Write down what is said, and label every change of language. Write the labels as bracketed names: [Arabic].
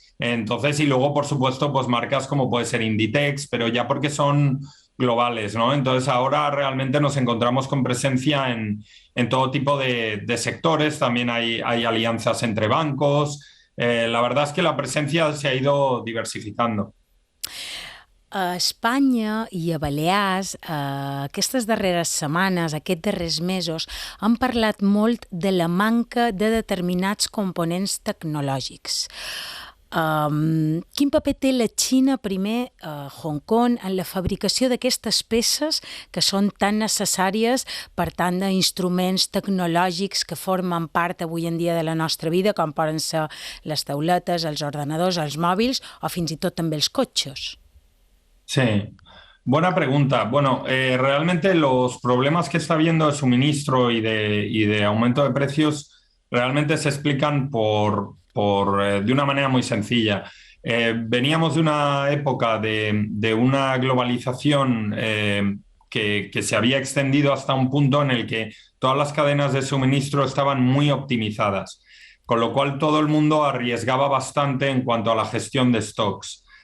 [Spanish] Entonces, y luego, por supuesto, pues marcas como puede ser Inditex, pero ya porque son globales, ¿no? Entonces ahora realmente nos encontramos con presencia en todo tipo de sectores, también hay alianzas entre bancos. La verdad es que la presencia se ha ido diversificando. [Catalan] A Espanya i a Balears, aquestes darreres setmanes, aquests darrers mesos, han parlat molt de la manca de determinats components tecnològics. Quin paper té la Xina, primer, a Hong Kong, en la fabricació d'aquestes peces que són tan necessàries per tant d'instruments tecnològics que formen part avui en dia de la nostra vida, com poden ser les tauletes, els ordenadors, els mòbils o fins i tot també els cotxes? [Spanish] Sí, buena pregunta. Bueno, realmente los problemas que está habiendo de suministro y de aumento de precios realmente se explican de una manera muy sencilla. Veníamos de una época de una globalización que se había extendido hasta un punto en el que todas las cadenas de suministro estaban muy optimizadas, con lo cual todo el mundo arriesgaba bastante en cuanto a la gestión de stocks.